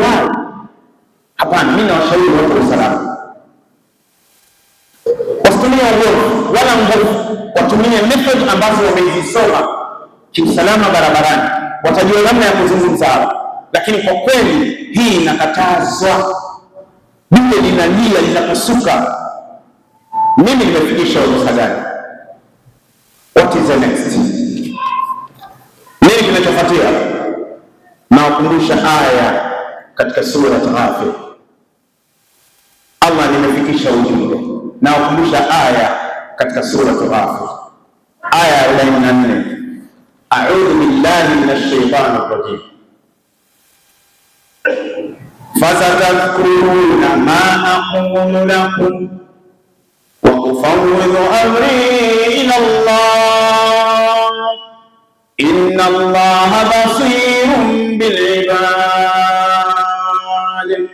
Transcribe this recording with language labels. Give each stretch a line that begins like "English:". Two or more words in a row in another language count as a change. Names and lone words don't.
Swahili: Hapana, mimi nawashauri watu wa usalama wasitumie uovu wala nguvu, watumie method ambazo wamezisoma kiusalama barabarani, watajua namna ya kuzungumza hapo. Lakini kwa kweli hii inakatazwa, dume linalia linapasuka. Mimi nimefikisha urusa gani?
English: What is the next?
Swahili: Nini kinachofuatia? Nawakumbusha aya katika sura Ghafir. Allah, nimefikisha ujumbe. Nawakumbusha aya katika sura Ghafir, aya 44.
Arabic: أعوذ بالله من الشيطان الرجيم. فستذكرون ما أقول لكم وأفوض أمري إلى الله إن الله بصير بالعباد.